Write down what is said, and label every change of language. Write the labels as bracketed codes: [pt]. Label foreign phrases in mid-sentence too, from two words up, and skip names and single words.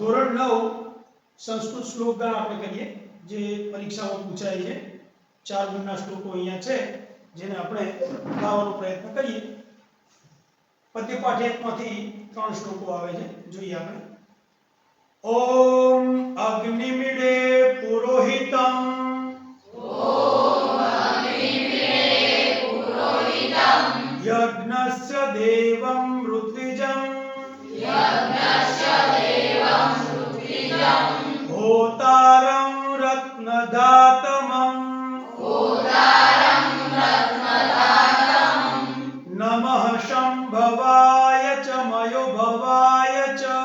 [gu] ધોરણ 9 સંસ્કૃત શ્લોક ગાન આપણે કરીએ જે પરીક્ષામાં પૂછાય છે। 4 ગુણના શ્લોકો અહીંયા છે જેને આપણે ગાવાનો પ્રયત્ન કરીએ। પદ્યપાઠ 1 માંથી 3 શ્લોકો આવે છે, જોઈએ આપણે। [sa] ओम अग्निमिडे पुरोहितम यज्ञस्य देवं ऋत्विजं होतारं रत्नदातमं नमः शंभवाय च मयोभवाय च